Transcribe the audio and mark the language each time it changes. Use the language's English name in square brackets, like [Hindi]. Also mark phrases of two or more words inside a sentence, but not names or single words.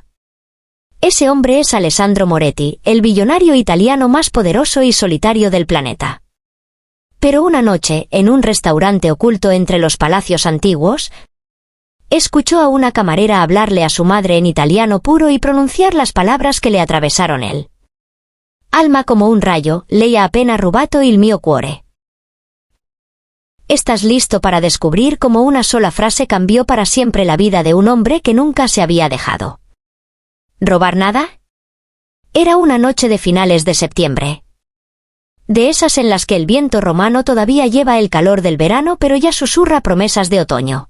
[Spanish] Ese hombre es Alessandro Moretti, el billonario italiano más poderoso y solitario del planeta. Pero una noche, en un restaurante oculto entre los palacios antiguos, escuchó a una camarera hablarle a su madre en italiano puro y pronunciar las palabras que le atravesaron el alma como un rayo. [Italian] Lei ha appena rubato il mio cuore. [Spanish] ¿Estás listo para descubrir cómo una sola frase cambió para siempre la vida de un hombre que nunca se había dejado robar nada? Era una noche de finales de septiembre. De esas en las que el viento romano todavía lleva el calor del verano pero ya susurra promesas de otoño.